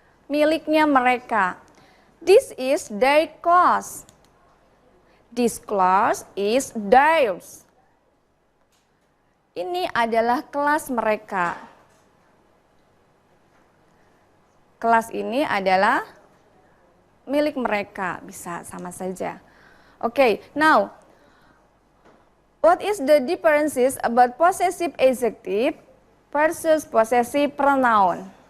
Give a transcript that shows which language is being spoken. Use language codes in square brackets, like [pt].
[id] Miliknya mereka. [en] This is their clothes. This class is theirs. [id] Ini adalah kelas mereka. Kelas ini adalah milik mereka, bisa sama saja. [en] Okay, now what is the differences about possessive adjective versus possessive pronoun?